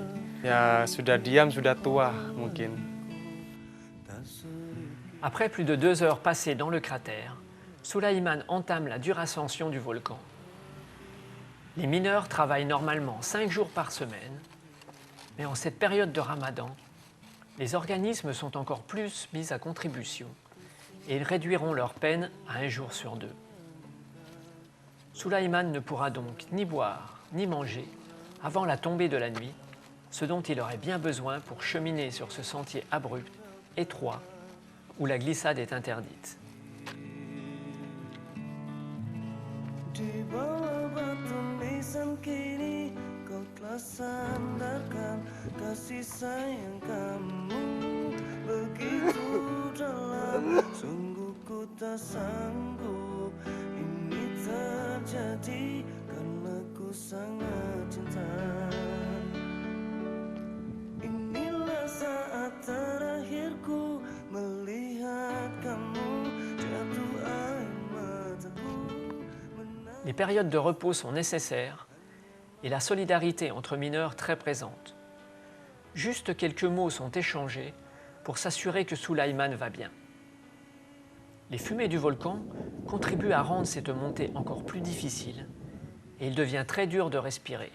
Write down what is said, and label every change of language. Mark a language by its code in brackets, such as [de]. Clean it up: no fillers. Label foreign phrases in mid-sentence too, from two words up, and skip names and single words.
[id] Ya sudah diam, sudah tua mungkin. [fr] Après plus de 2 heures passées dans le cratère, Sulaiman entame la dure ascension du volcan. Les mineurs travaillent normalement 5 jours par semaine, mais en cette période de Ramadan, les organismes sont encore plus mis à contribution et ils réduiront leur peine à 1 jour sur 2. Sulaiman ne pourra donc ni boire ni manger avant la tombée de la nuit, ce dont il aurait bien besoin pour cheminer sur ce sentier abrupt, étroit, où la glissade est interdite. [id] Di bawah batu nisan kini kau telah sandarkan kasih sayang kamu begitu dalam, sungguh ku tak sanggup ini terjadi karena ku sangat cinta. Inilah saat terakhirku melihat kamu jatuh air mataku. [fr] Les périodes de repos sont nécessaires et la solidarité entre mineurs très présente. Juste quelques mots sont échangés pour s'assurer que Sulaiman va bien. Les fumées du volcan contribuent à rendre cette montée encore plus difficile et il devient très dur de respirer.